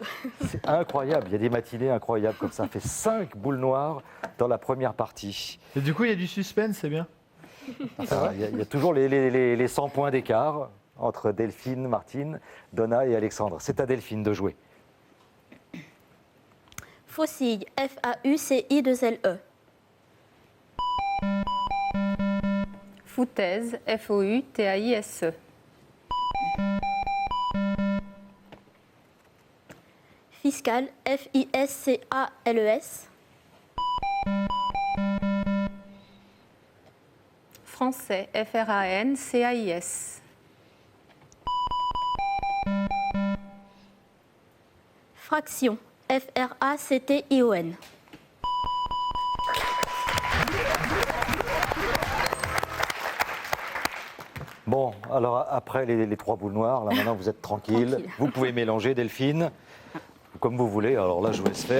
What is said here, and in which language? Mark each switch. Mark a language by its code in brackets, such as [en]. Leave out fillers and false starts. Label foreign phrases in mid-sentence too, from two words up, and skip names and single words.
[fr] C'est incroyable, il y a des matinées incroyables comme ça. Ça fait 5 boules noires dans la première partie. Et du coup, il y a du suspense, c'est bien. Enfin, il y a toujours les 100 points d'écart entre Delphine, Martine, Donna et Alexandre. C'est à Delphine de jouer. Faucille, F-A-U-C-I-2-L-E. Foutaise, F-O-U-T-A-I-S-E. Fiscal, F-I-S-C-A-L-E-S. Français, F-R-A-N-C-A-I-S. Fraction, F-R-A-C-T-I-O-N. Bon, alors après les 3 boules noires, là maintenant vous êtes tranquille. Tranquille. Vous pouvez mélanger, Delphine, comme vous voulez. Alors là, je vous laisse faire.